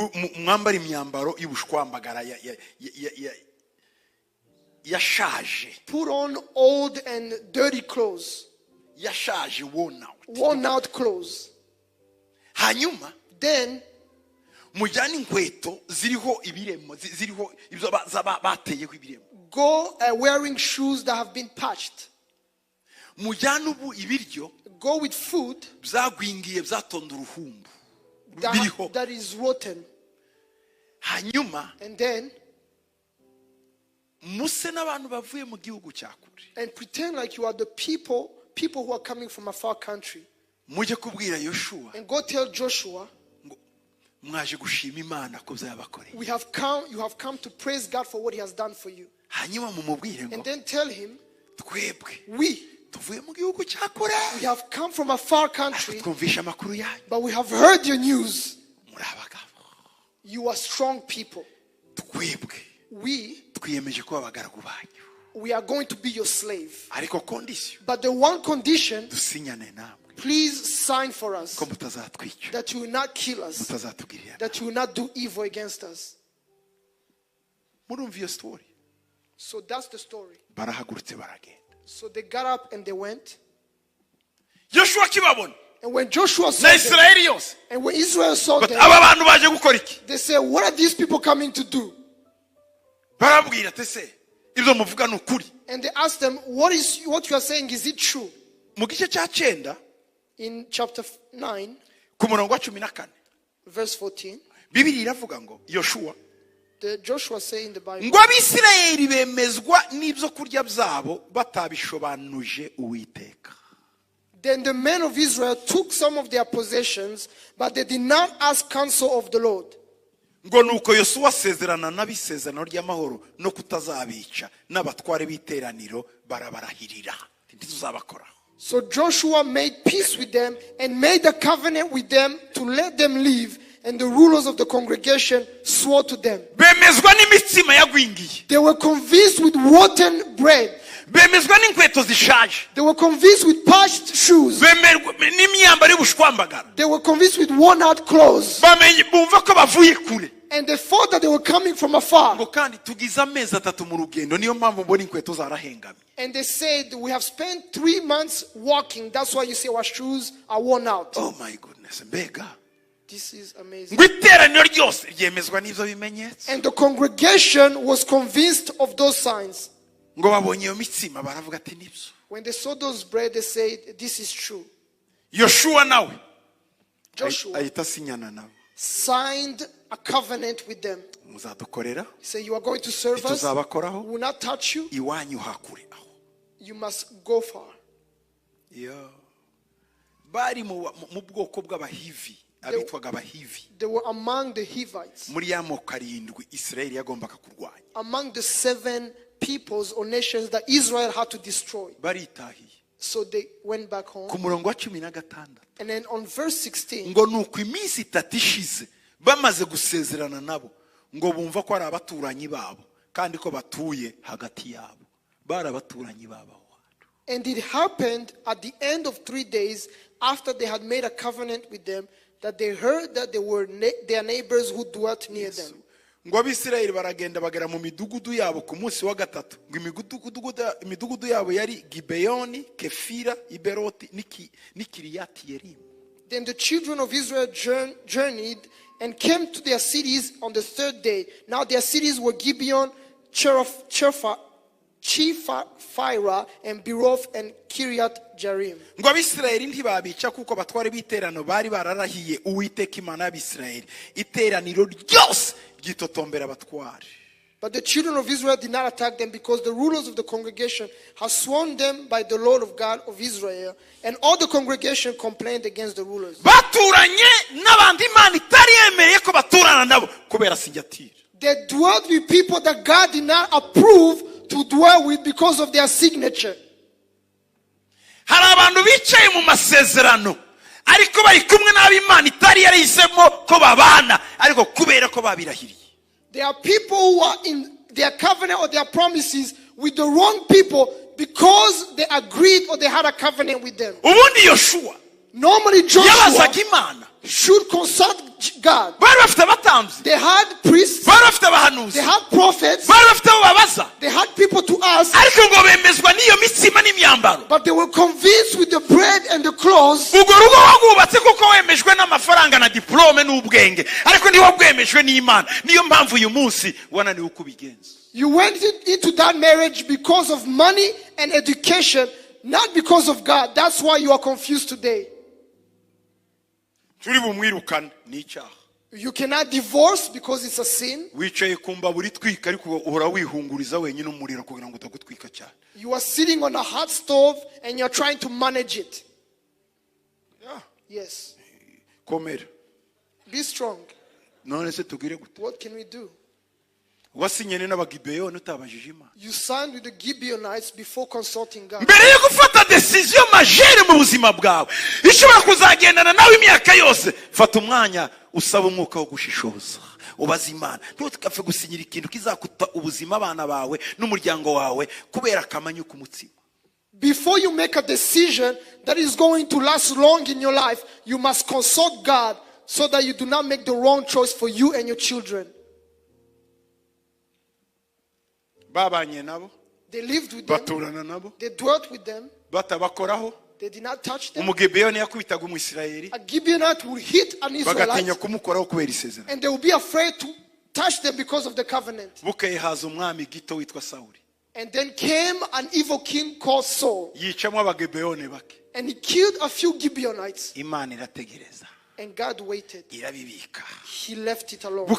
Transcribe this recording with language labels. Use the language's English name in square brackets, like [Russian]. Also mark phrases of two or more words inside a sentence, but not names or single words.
[English] Put on old and dirty clothes. Worn out clothes. Then go wearing shoes that have been patched. [Kinyarwanda] mujyane ubu ibiryo [English] Go with food [Kinyarwanda] byagwingiye byatonda uruhumbu biriho, [English] that is rotten. [Kinyarwanda] hanyuma [English] And then, [Kinyarwanda] muse n'abantu bavuye mu gihugu cya kure, [English] and pretend like you are the people who are coming from a far country. [Kinyarwanda] mujye kubwira Yoshuwa [English] And go tell Joshua, [Kinyarwanda] ngo mwaje gushima Imana ko byabakoreye. [English] you have come to praise God for what he has done for you. [Kinyarwanda] Hanyuma mumubwire ngo [English] And then tell him, [Kinyarwanda] twebwe [English] we [Kinyarwanda] tuvuye mu gihugu cya kure, [English] have come from a far country, [Kinyarwanda] twumvisha amakuru yanyu, [English] but we have heard your news. [Kinyarwanda] muri abagabo, [English] You are strong people. [Kinyarwanda] twebwe [English] We [Kinyarwanda] twiyemeje kuba abagaragu banyu, [English] are going to be your slave. [Kinyarwanda] ariko kondisiyo [English] But the one condition, [Kinyarwanda] dusinyane namwe [English] please sign for us [Kinyarwanda] ko mutazatwica, [English] that you will not kill us, [Kinyarwanda] mutazatugirira. [English] that you will not do evil against us. [Kinyarwanda] Murumva iyo story? [English] So that's the story. [Kinyarwanda] Barahagurutse baragenda. [English] So they got up and they went. [Kinyarwanda] Yoshuwa kibabona [English] And when Joshua saw [Kinyarwanda] na [English] them, [Kinyarwanda] Isirayeli yose, [English] and when Israel saw but them, [Kinyarwanda] aba bantu baje gukora iki? [English] they said, what are these people coming to do? [Kinyarwanda] Barabwira ati se ibyo muvuga ni ukuri? [English] And they asked them, what you are saying, is it true? [Kinyarwanda] Mu gice cya 9 [English] In chapter 9, [Kinyarwanda] ku murongo wa 14 [English] verse 14, [Kinyarwanda] Bibiri iravuga ngo Yoshuwa [English] Joshua say in the Bible, [Kinyarwanda] ngo Abisirayeli bemezwa n'ibyo kurya byabo batabishobanuje Uwiteka. [English] then the men of Israel took some of their possessions, but they did not ask counsel of the Lord. [Kinyarwanda] Ngo nuko Yosuwa asezerana n'abisezerano ry'amahoro no kutazabica n'abatware b'iteraniro barabarahirira ntituzabakora. [English] So Joshua made peace with them and made a covenant with them to let them live, and the rulers of the congregation swore to them. [Kinyarwanda] Bemezwa n'imitsima yagwingiye, [English] They were convinced with rotten bread. [Kinyarwanda] bemezwa n'inkweto zishaje, [English] They were convinced with patched shoes. [Kinyarwanda] bemerwa n'imyambaro y'ubushwambagara, [English] They were convinced with worn-out clothes. [Kinyarwanda] bamenye bumva ko bavuye kure. [English] And they thought that they were coming from afar. [Kinyarwanda] Ngo kandi tugize amezi 3 mu rugendo, niyo mpamvu mbona inkweto zarahengamye. [English] And they said, we have spent 3 months walking. That's why you see our shoes are worn out. Oh my goodness, mbega. This is amazing. [Kinyarwanda] Ngo iteraniro ryose ryemezwa n'ibyo bimenyetso. [English] And the congregation was convinced of those signs. [Kinyarwanda] Ngo babonye iyo mitsima baravuga ati nibyo. [English] When they saw those bread, they said, this is true. [Kinyarwanda] Yoshuwa nawe [English] Joshua [Kinyarwanda] ahita asinyana nabo. [English] signed a covenant with them. [Kinyarwanda] Muzadukorera, [English] He said, you are going to serve us. [Kinyarwanda] tuzabakoraho, [English] We will not touch you. [Kinyarwanda] iwanyu hakure aho. [English] You must go far. [Kinyarwanda] Bari mu bwoko bw'abahivi, abitwaga abahivi. [English] They were among the Hivites, [Kinyarwanda] Muri ya moko 7 Isirayeli yagombaga kurwanya. [English] among the 7 peoples or nations that Israel had to destroy. [Kinyarwanda] Baritahiye. [English] So they went back home. [Kinyarwanda] Ku murongo wa 16 [English] And then on verse 16, [Kinyarwanda] ngo nuko iminsi 3 ishize bamaze gusezerana nabo, ngo bumva ko ari abaturanyi babo kandi ko batuye hagati yabo. Bari abaturanyi babo. [English] and it happened at the end of 3 days after they had made a covenant with them that they heard that they were their neighbors who dwelt near them. [Kinyarwanda] Ngo Abisirayeli baragenda bagera mu midugudu yabo ku munsi wa 3. Ngo imidugudu yabo yari Gibeyoni, Kefira, Iberoti n'Kiriyati Yerim. [English] Then the children of Israel journeyed and came to their cities on the 3rd day. Now their cities were Gibeon, Chephira, and Beroth, and Kiriath Jearim. [Kinyarwanda] Ngo Abisirayeli ntibabica kuko abatware b'iterano bari bararahiye Uwiteka Imana y'Abisirayeli. Iteraniro ryose ryitotombera abatware. [English] But the children of Israel did not attack them because the rulers of the congregation had sworn them by the Lord of God of Israel, and all the congregation complained against the rulers. [Kinyarwanda] Baturanye n'abandi Imana itari yemereye ko baturana nabo kubera sinyatire. [English] They dwelt with people that God did not approve to dwell with because of their signature. [Kinyarwanda] Hari abantu bicaye mu masezerano ariko bari kumwe n'ab'Imana itari yarahisemo ko babana ariko kubera ko babirahiriye. [English] There are people who are in their covenant or their promises with the wrong people because they agreed or they had a covenant with them. [Kinyarwanda] Ubundi Yoshuwa [English] Normally Joshua [Kinyarwanda] yabazaga Imana. [English] should consult God. [Kinyarwanda] Bari bafite abatambyi, [English] They had priests, [Kinyarwanda] bari bafite abahanuzi, [English] they had prophets, [Kinyarwanda] bari bafite abo babaza, [English] they had people to ask, [Kinyarwanda] ariko ngo bemezwa n'iyo mitsima n'imyambaro. [English] but they were convinced with the bread and the clothes. [Kinyarwanda] Ubwo rugo wagwubatse kuko wemejwe n'amafaranga na diplome n'ubwenge, ariko niho bwemejwe n'Imana. Niyo mpamvu uyu munsi wananiwe kubigenza. [English] You went into that marriage because of money and education, not because of God. That's why you are confused today. [Kinyarwanda] turi bumwirukane ni icyaha. [English] You cannot divorce because it's a sin. [Kinyarwanda] wicaye kumba buri twika ariko uhora wihunguriza wenyine umuriro kugira ngo utagutwika cyane. [English] You are sitting on a hot stove and you're trying to manage it. Yes. [Kinyarwanda] komera. [English] Be strong. [Kinyarwanda] none se tugire gute? [English] What can we do? [Kinyarwanda] wasinyene n'abagibeyoni utabajije Imana. [English] You signed with the Gibeonites before consulting God. [Kinyarwanda] mbere yo gufata decision majere mu buzima bwawe ishobora kuzagendana nawe imyaka yose, fata umwanya usaba umwuka wo gushishoza ubaza Imana. ntukafe gusinyira ikintu kizakuta ubuzima abana bawe n'umuryango wawe kubera akamanyu k'umutsima. [English] Before you make a decision that is going to last long in your life, you must consult God so that you do not make the wrong choice for you and your children. [Kinyarwanda] babanye nabo, [English] They lived with them. [Kinyarwanda] baturana nabo, [English] They dwelt with them. [Kinyarwanda] batabakoraho. [English] They did not touch them. [Kinyarwanda] umugibeyoni yakubitaga umwisirayeli, [English] A Gibeonite would hit an [Kinyarwanda] bagatinya [English] Israelite [Kinyarwanda] kumukoraho kubera isezerano. [English] and they would be afraid to touch them because of the covenant. [Kinyarwanda] bukeye haza umwami gito witwa Sawuli, [English] And then came an evil king called Saul, [Kinyarwanda] yicamo abagibeyoni bake. [English] and he killed a few Gibeonites, [Kinyarwanda] Imana irategereza, [English] and God waited. [Kinyarwanda] irabibika. [English] He left it alone.